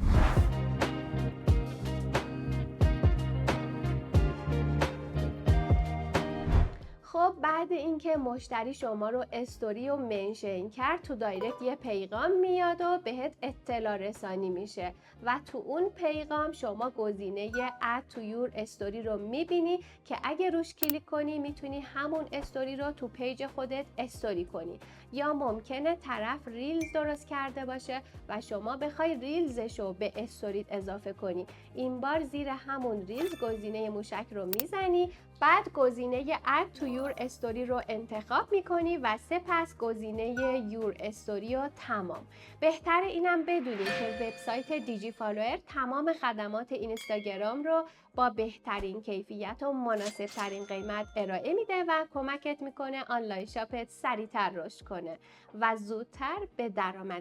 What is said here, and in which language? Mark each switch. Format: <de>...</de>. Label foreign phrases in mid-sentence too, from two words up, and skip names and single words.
<fa>خب بعد اینکه مشتری شما رو استوری و منشن کرد، تو دایرکت یه پیغام میاد و بهت اطلاع رسانی میشه و تو اون پیغام شما گزینه</fa> <en>add to your story</en> <fa>رو میبینی که اگه روش کلیک کنی میتونی همون استوری رو تو پیج خودت استوری کنی. یا ممکنه طرف ریلز درست کرده باشه و شما بخوای ریلزش رو به استوریت اضافه کنی. این بار زیر همون ریلز گزینه موشک رو میزنی، بعد گزینه</fa> <en>add to your story</en> <fa>رو انتخاب میکنی و سپس گزینه</fa> <en>your story</en> <fa>رو تمام. بهتر اینم بدونی که وبسایت دیجی فالوور تمام خدمات اینستاگرام رو با بهترین کیفیت و مناسب ترین قیمت ارائه میده و کمکت میکنه آنلاین شاپت سریعتر رشد کنه و زودتر به درآمد برسی.</fa>